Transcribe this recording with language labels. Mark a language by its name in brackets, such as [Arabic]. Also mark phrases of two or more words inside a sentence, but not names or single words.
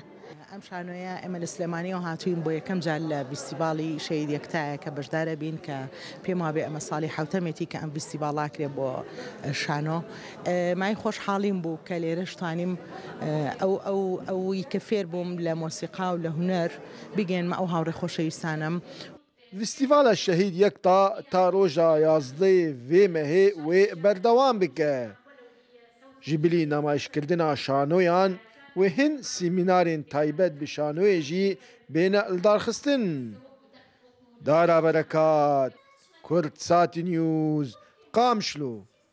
[Central Kurdish] ئەم شانۆیە ئێمە لە سلێمانیەوە هاتووین بۆ یەکەم جار لە فستیڤاڵی شەهید یەکتایە کە بەشدارە بین کە پێم وابێ ئەمە ساڵی حوتەمێتی کە ئەم فستیڤاڵا کرێ بۆ شانۆ. مای خۆشحاڵیم بوو کە لێرەش توانیم ئەوی کە فێر بووم لە مۆسیقا و لە هونەر بگەێنمە ئەو هاوڕێ خۆشەویستانم. [Kurdish] Festîvala Şehîd Yekta ta roja 11 vê mehê wê berdewam bike. Ji bilî nemayişkirina şanoyan wê hin semînarên taybet bi şanoyê jî bêne ildarxistin. Dara berekat, Kurdsati News, Qamişlo.